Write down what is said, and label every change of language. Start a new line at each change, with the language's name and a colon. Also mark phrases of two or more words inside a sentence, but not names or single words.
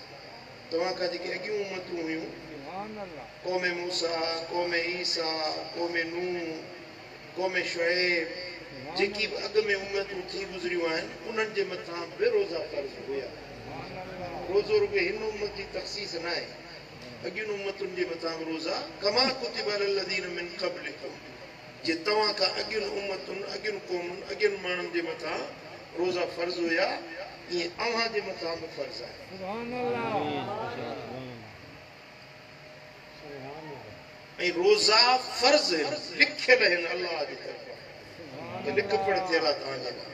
Sindhi: तव्हां खां जेके अॻियूं उम्मतूं हुयूं, क़ौम मूसा, क़ौम ईसा, क़ौम नूह, क़ौम शुएब, जेकी बि अॻ में उम्मतूं थी गुज़रियूं आहिनि, उन्हनि जे मथां बि रोज़ा फ़र्ज़ हुया। रोज़ो रुॻे हिन उम्मत जी तख़सीस न आहे, अॻियुनि उम्मतुनि जे मथां बि रोज़ा
Arabic: كما كتب على الذين من قبلكم,
Sindhi: जे तव्हां खां अॻियुनि उम्मतुनि, अॻियुनि क़ौमुनि, अॻियुनि माण्हुनि जे मथां रोज़ा फ़र्ज़ हुया, ईअं अव्हां जे मथां बि फ़र्ज़ आहे। ऐं रोज़ा फ़र्ज़ लिखियल आहिनि अल्लाह जी तरफ़ां, लिख पढ़ थियल आहे तव्हांजे लाइ।